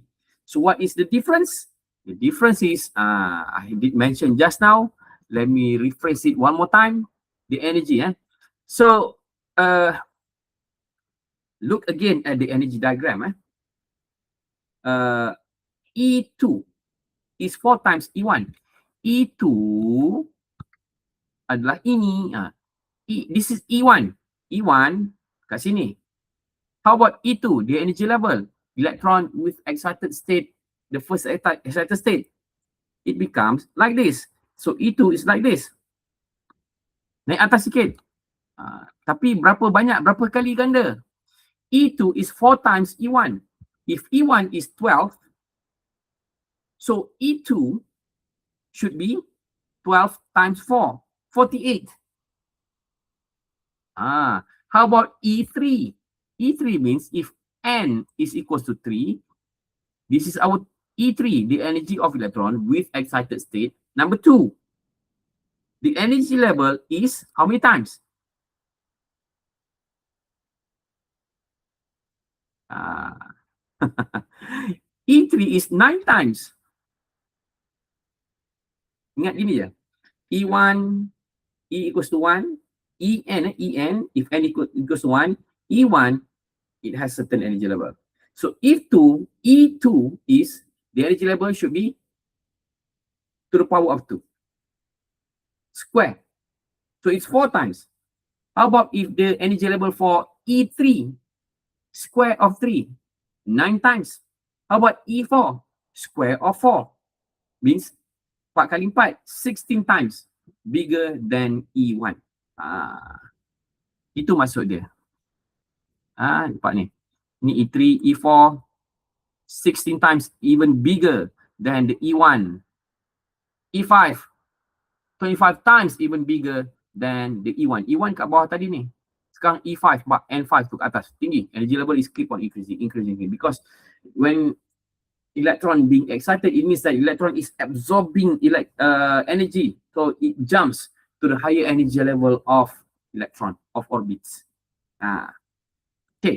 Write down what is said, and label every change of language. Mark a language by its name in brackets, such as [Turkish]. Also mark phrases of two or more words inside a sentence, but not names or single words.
[English] So what is the difference? The difference is, I did mention just now. Let me rephrase it one more time. The energy. So look again at the energy diagram. E2 is 4 times E1. [Malay] E2 adalah ini. [English] This is E1. E1 [Malay] kat sini. [English] How about E2, the energy level? Electron with excited state, the first excited state, it becomes like this. So E2 is like this. [Malay] Naik atas sikit. Tapi berapa banyak, berapa kali ganda? [English] E2 is 4 times E1. If E1 is 12, so E2 should be 12 times 4, 48. How about E3? E3 means if n is equals to 3, this is our E3, the energy of electron with excited state. Number 2, the energy level is how many times? E3 is 9 times. [Malay] Ingat gini je. [English] E1, E equals to 1, En, if n equals to 1, E1, it has certain energy level. So E2 is, the energy level should be to the power of 2. Square. So it's 4 times. How about if the energy level for E3, square of 3, 9 times. How about E4, square of 4, means 4 kali 4, 16 times bigger than E1. [Malay] Itu maksud dia. Nampak ni. [English] Ni E3, E4, 16 times even bigger than the E1. E5, 25 times even bigger than the E1. [Malay] E1 kat bawah tadi ni. Sekarang E5, N5 tu kat atas. Tinggi. [English] Energy level is keep on increasing. Because when electron being excited, it means that electron is absorbing energy. So it jumps to the higher energy level of electron, of orbits. Okay.